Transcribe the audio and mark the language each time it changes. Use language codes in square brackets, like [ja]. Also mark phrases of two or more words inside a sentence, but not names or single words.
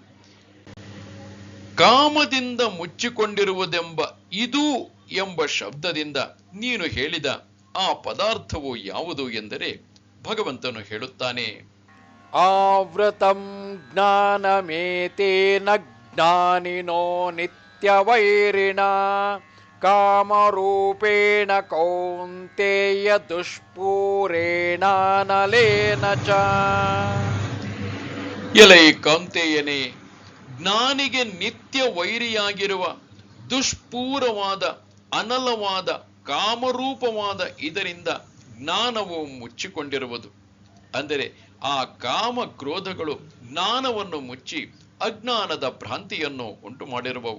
[kn] ಕಾಮದಿಂದ ಮುಚ್ಚಿಕೊಂಡಿರುವುದೆಂಬ ಇದು ಎಂಬ ಶಬ್ದದಿಂದ ನೀನು ಹೇಳಿದ ಆ ಪದಾರ್ಥವು ಯಾವುದು ಎಂದರೆ ಭಗವಂತನು ಹೇಳುತ್ತಾನೆ, [sa] ಆವೃತಂ ಜ್ಞಾನಮೇತೇನ ಜ್ಞಾನಿನೋ ನಿತ್ಯವೈರಿಣ ಕಾಮರೂಪೇಣ ಕೌಂತೇಯ ದುಷ್ಪೂರೇಣಾನಲೇನ ಚ. [kn] ಎಲೈ ಕೌಂತೆಯನೇ, ಜ್ಞಾನಿಗೆ ನಿತ್ಯ ವೈರಿಯಾಗಿರುವ ದುಷ್ಪೂರವಾದ ಅನಲವಾದ ಕಾಮರೂಪವಾದ ಇದರಿಂದ ಜ್ಞಾನವು ಮುಚ್ಚಿಕೊಂಡಿರುವುದು. ಅಂದರೆ ಆ ಕಾಮ ಕ್ರೋಧಗಳು ಜ್ಞಾನವನ್ನು ಮುಚ್ಚಿ ಅಜ್ಞಾನದ ಭ್ರಾಂತಿಯನ್ನು ಉಂಟು ಮಾಡಿರುವವು.